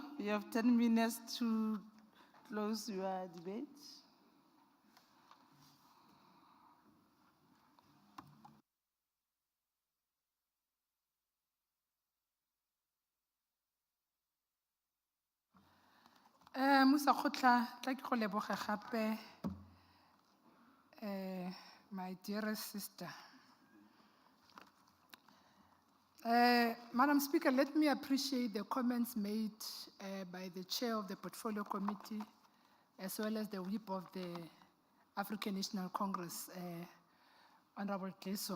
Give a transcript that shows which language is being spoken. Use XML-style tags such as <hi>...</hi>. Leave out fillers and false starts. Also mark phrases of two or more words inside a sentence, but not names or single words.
<en>You have 10 minutes to close your debate.</en> <tn>Musa Khotla, tla ke go leboga gape,</tn> <en>my dearest sister. Madam Speaker, let me appreciate the comments made by the chair of the Portfolio Committee, as well as the whip of the African National Congress, Honorable Keso.</en>